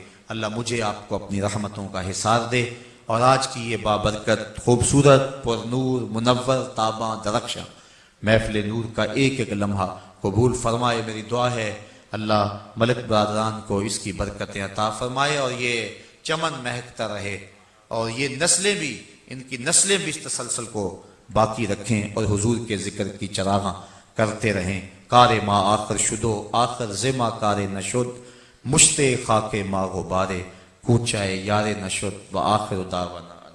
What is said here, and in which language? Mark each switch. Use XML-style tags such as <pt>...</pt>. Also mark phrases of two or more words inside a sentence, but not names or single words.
<ur>اللہ مجھے آپ کو اپنی رحمتوں کا حصار دے، اور آج کی یہ بابرکت خوبصورت پر نور منور تاباں درخشاں محفل نور کا ایک ایک لمحہ قبول فرمائے۔ میری دعا ہے اللہ ملک برادران کو اس کی برکتیں عطا فرمائے اور یہ چمن مہکتا رہے، اور یہ نسلیں بھی، ان کی نسلیں بھی اس تسلسل کو باقی رکھیں اور حضور کے ذکر کی چراغاں کرتے رہیں۔</ur> <fa>کار ما آخر شدو آخر زما کار نشد، مشتے خاک ما غبارے کوچائے یار نشد</fa> <ar>و آخر دعوانا</ar>